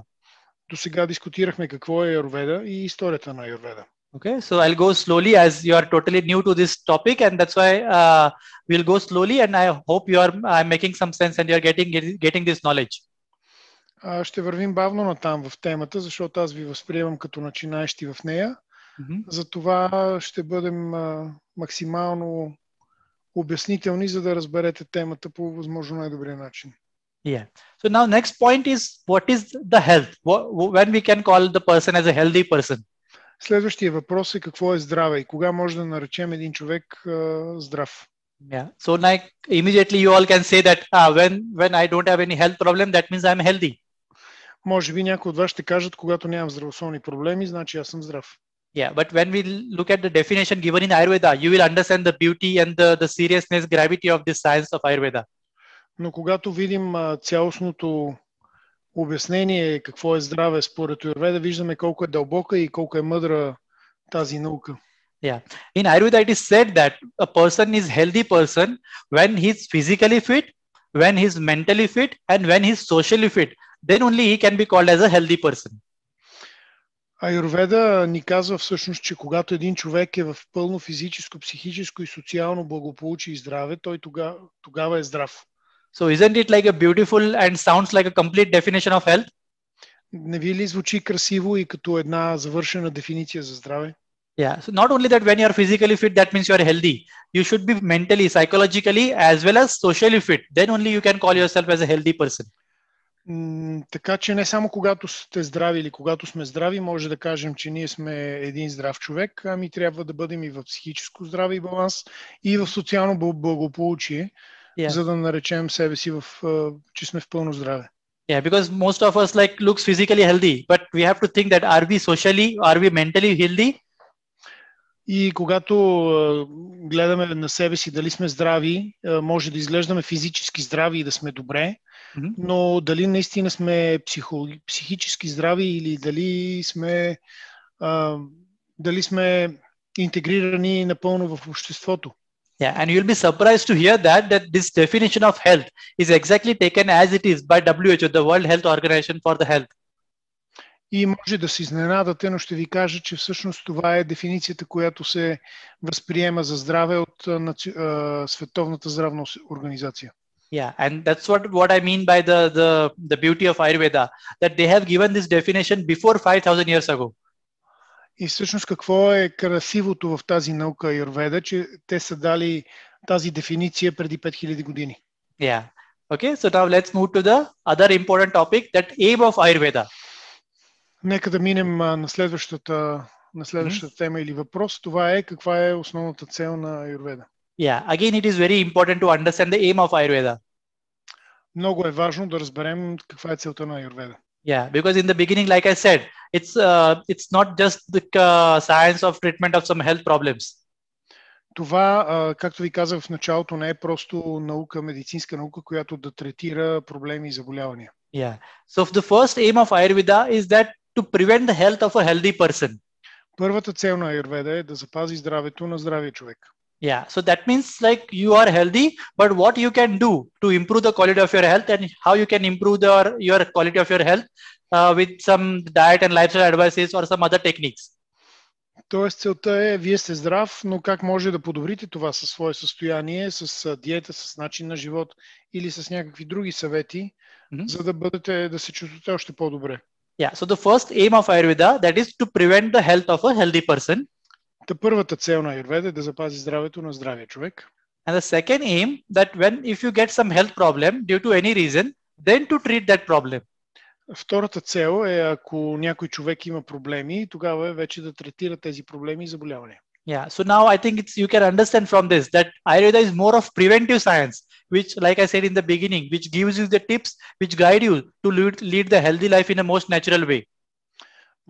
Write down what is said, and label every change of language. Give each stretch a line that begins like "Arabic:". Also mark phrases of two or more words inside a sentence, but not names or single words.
Bulgarian: До сега дискутирахме какво е Ayurveda и историята на Ayurveda.
English: Okay, so I'll go slowly as you are totally new to this topic, and that's why we'll go slowly, and I hope I'm making some sense and you're getting this knowledge.
Bulgarian: Ще вървим бавно натам в темата, защото аз ви възприемам като начинаещи в нея. Затова ще бъдем максимално обяснителни, за да разберете темата по възможно най-добрия начин.
English: Yeah. So now next point is what is the health? When we can call the person as a healthy person?
Bulgarian: Следващия въпрос е какво е здраве и кога може да наречем един човек здрав.
English: Yeah. So like immediately you all can say that when I don't have any health problem, that means I'm healthy.
Bulgarian: Може би някои от вас ще кажат, когато нямам здравословни проблеми, значи аз съм здрав.
English: Yeah, but when we look at the definition given in Ayurveda, you will understand the beauty and the seriousness, gravity of this science of Ayurveda.
Bulgarian: Но когато видим цялостното обяснение какво е здраве според Ayurveda, виждаме колко е дълбока и колко е мъдра тази наука.
English: Yeah. In Ayurveda, it is said that a person is healthy person when he's physically fit, when he's mentally fit, and when he's socially fit. Then only he can be called as a healthy person.
Bulgarian: Ayurveda ни казва всъщност, че когато един човек е в пълно физическо, психическо и социално благополучие и здраве, той тогава е здрав.
English: So isn't it like a beautiful and sounds like a complete definition of health?
Bulgarian: Не ви ли звучи красиво и като една завършена дефиниция за здраве?
English: Yeah. So not only that when you are physically fit, that means you are healthy. You should be mentally, psychologically, as well as socially fit. Then only you can call yourself as a healthy person.
Bulgarian: Така че не само когато сте здрави или когато сме здрави, може да кажем, че ние сме един здрав човек, ами трябва да бъдем и в психическо здраве и баланс, и в социално благополучие, за да наречем себе си, че сме в пълно здраве.
English: Yeah, because most of us like looks physically healthy, but we have to think that are we socially, are we mentally healthy?
Bulgarian: И когато гледаме на себе си дали сме здрави, може да изглеждаме физически здрави и да сме добре, но дали наистина сме психически здрави или дали сме интегрирани напълно в обществото.
English: Yeah, and you'll be surprised to hear that this definition of health is exactly taken as it is by WHO, the World Health Organization for the Health.
Bulgarian: И може да се изненадате, но ще ви кажа, че всъщност това е дефиницията, която се възприема за здраве от Световната здравна организация.
English: Yeah, and that's what I mean by the beauty of Ayurveda, that they have given this definition before 5000 years ago.
Bulgarian: И всъщност какво е красивото в тази наука Ayurveda, че те са дали тази дефиниция преди 5000 години.
English: Yeah. Okay, so now let's move to the other important topic, that aim of Ayurveda.
Bulgarian: Нека да минем на следващата тема или въпрос. Това е каква е основната цел на Ayurveda.
English: Yeah, again it is very important to understand the aim of Ayurveda.
Bulgarian: Много е важно да разберем каква е целта на Ayurveda.
English: Yeah, because in the beginning, like I said, it's not just the science of treatment of some health problems.
Bulgarian: Това, както ви казах в началото, не е просто наука, медицинска наука, която да третира проблеми и заболявания.
English: Yeah. So the first aim of Ayurveda is that to prevent the health of a healthy person.
Bulgarian: Първата цел на Ayurveda е да запази здравето на здравия човек.
English: Yeah, so that means like you are healthy, but what you can do to improve the quality of your health and how you can improve your quality of your health with some diet and lifestyle advices or some other techniques.
Bulgarian: Тоест целта е, вие сте здрав, но как може да подобрите това със свое състояние, с диета, с начин на живот или с някакви други съвети, за да се чувствате още по-добре.
English: Yeah, so the first aim of Ayurveda, that is to prevent the health of a healthy person.
Bulgarian: Първата цел на Ayurveda е да запази здравето на здравия човек.
English: And the second aim, that if you get some health problem due to any reason, then to treat that problem.
Bulgarian: Втората цел е, ако някой човек има проблеми, тогава е вече да третира тези проблеми и заболявания.
English: Yeah, so now I think you can understand from this that Ayurveda is more of preventive science, which, like I said in the beginning, which gives you the tips, which guide you to lead the healthy life in a most natural way.